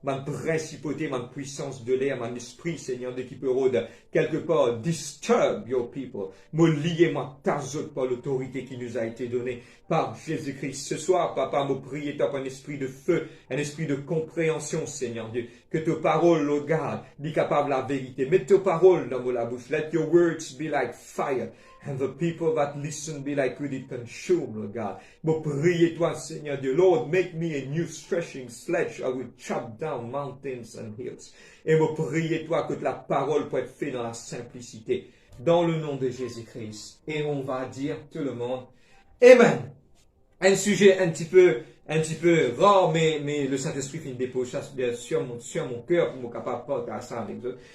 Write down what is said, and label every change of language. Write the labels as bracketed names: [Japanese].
[French] Ma principauté, ma puissance de l'air, mon esprit, Seigneur, de qui peut rôder quelque part, [English] disturb your people. [French] Me lier, moi, tazote par l'autorité qui nous a été donnée par Jésus-Christ. Ce soir, papa, me prier toi pour un esprit de feu, un esprit de compréhension, Seigneur Dieu. Que tes paroles, [English] Lord God, [French] soient capables de la vérité. Mets tes paroles dans la bouche. [English] Let your words be like fire. And the people that listen be like wood it consume, Lord God. [French] Me prier toi, Seigneur Dieu. [English] Lord, make me a new threshing sledge. I will chop down mountains and hills. [French] Et me prier toi que la parole peut être faite dans la simplicité. Dans le nom de Jésus-Christ. Et on va dire tout le monde, Amen. Un sujet un petit peu rare, mais le Saint-Esprit fait une dépose sur mon cœur pour me capable de partager ça avec eux.